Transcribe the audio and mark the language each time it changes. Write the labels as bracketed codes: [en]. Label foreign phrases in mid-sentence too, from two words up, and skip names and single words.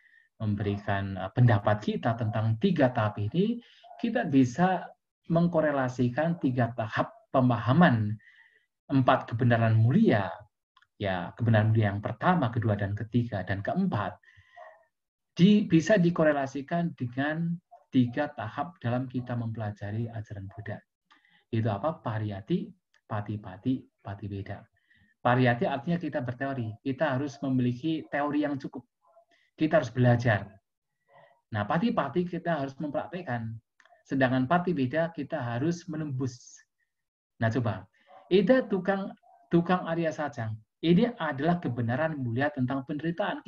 [id] pendapat kita tentang 3 tahap ini, kita bisa mengkorelasikan 3 tahap pemahaman 4 kebenaran mulia, ya kebenaran mulia yang pertama, kedua, dan ketiga, dan keempat, bisa dikorelasikan dengan 3 tahap dalam kita mempelajari ajaran Buddha. Itu apa? [pi] Pariyati, pati-pati, patibeda. [id] Pariyati artinya kita berteori. Kita harus memiliki teori yang cukup. Kita harus belajar. Nah, pati-pati kita harus mempraktekkan. Sedangkan patibeda kita harus menembus. Nah, coba. [pi] Ida tukang arya sacang. [id] Ini adalah kebenaran mulia tentang penderitaan.